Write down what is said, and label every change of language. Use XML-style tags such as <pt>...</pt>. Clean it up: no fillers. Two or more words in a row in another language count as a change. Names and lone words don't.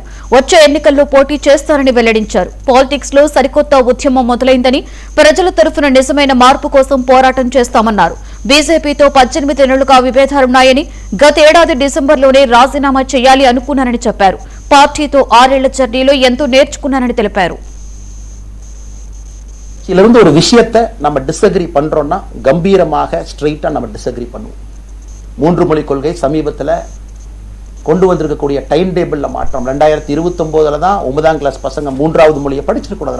<te>వచ్చే ఎన్నికల్లో పోటీ చేస్తారని వెల్లడించారు. పాలిటిక్స్ లో సరికొత్త ఉద్యమం మొదలైందని, ప్రజల తరఫున నిజమైన మార్పు కోసం పోరాటం చేస్తామన్నారు. బీజేపీతో 18 ఏళ్లుగా విభేదాలున్నాయని, గత ఏడాది డిసెంబర్లోనే రాజీనామా చేయాలి అనుకున్నారని చెప్పారు. పార్టీతో 6 ఏళ్ల జర్నీలో ఎంతో నేర్చుకున్నారని తెలిపారు.</te> <ta>இதிலிருந்து ஒரு விஷயத்தை நம்ம டிஸ்அக்ரி பண்றோம்னா கம்பீரமாக ஸ்ட்ரெயிட்டா நம்ம டிஸ்அக்ரி பண்ணுவோம். 3 மொழி கொள்கை சமீபத்தில் கொண்டு வந்திருக்கக்கூடிய</ta> <en>time table</en> <ta>மாற்றம் 2029 தான் 9ஆம் கிளாஸ் பசங்க 3வது மொழியை படிச்சிருக்கூடாது.</ta>